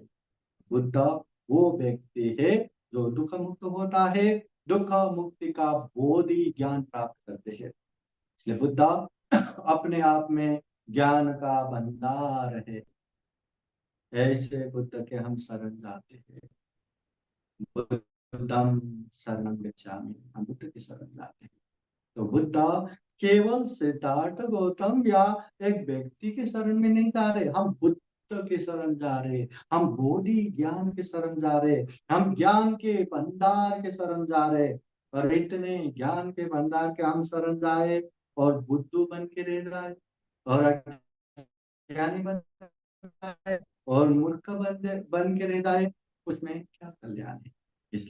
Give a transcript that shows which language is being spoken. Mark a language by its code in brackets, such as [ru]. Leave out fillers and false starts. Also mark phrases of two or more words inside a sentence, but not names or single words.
[hi] बुद्ध वो व्यक्ति है जो दुख मुक्त होता है, दुख मुक्ति का बोधि ज्ञान प्राप्त करते हैं। इसलिए बुद्ध अपने आप में ज्ञान का भंडार है। ऐसे बुद्ध के हम शरण जाते हैं। [pi] बुद्धम शरणं गच्छामि, [hi] हम बुद्ध की शरण जाते हैं। तो बुद्ध केवल सिद्धार्थ गौतम या एक व्यक्ति के शरण में नहीं जा रहे, हम बुद्ध के शरण जा रहे, हम बोधि ज्ञान के शरण जा रहे, हम ज्ञान के भंडार के शरण जा रहे। और इतने ज्ञान के भंडार के हम शरण जाए और बुद्धू बन के रह जाए और अज्ञानी बन जाए और मूर्ख बन के रह जाए, उसमें क्या कल्याण है?